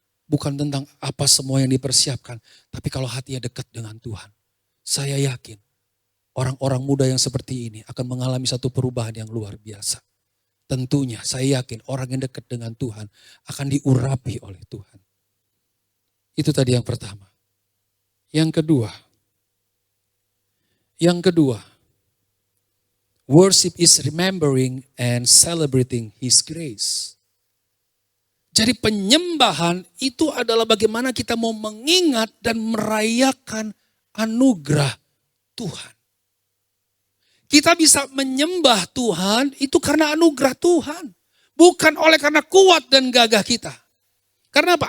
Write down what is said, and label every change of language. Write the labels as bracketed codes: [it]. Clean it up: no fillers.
[id] Bukan tentang apa semua yang dipersiapkan. Tapi kalau hatinya dekat dengan Tuhan. Saya yakin orang-orang muda yang seperti ini akan mengalami satu perubahan yang luar biasa. Tentunya saya yakin orang yang dekat dengan Tuhan akan diurapi oleh Tuhan. Itu tadi yang pertama. Yang kedua, [en] worship is remembering and celebrating His grace. [id] Jadi penyembahan itu adalah bagaimana kita mau mengingat dan merayakan anugerah Tuhan. Kita bisa menyembah Tuhan itu karena anugerah Tuhan. Bukan oleh karena kuat dan gagah kita. Karena apa?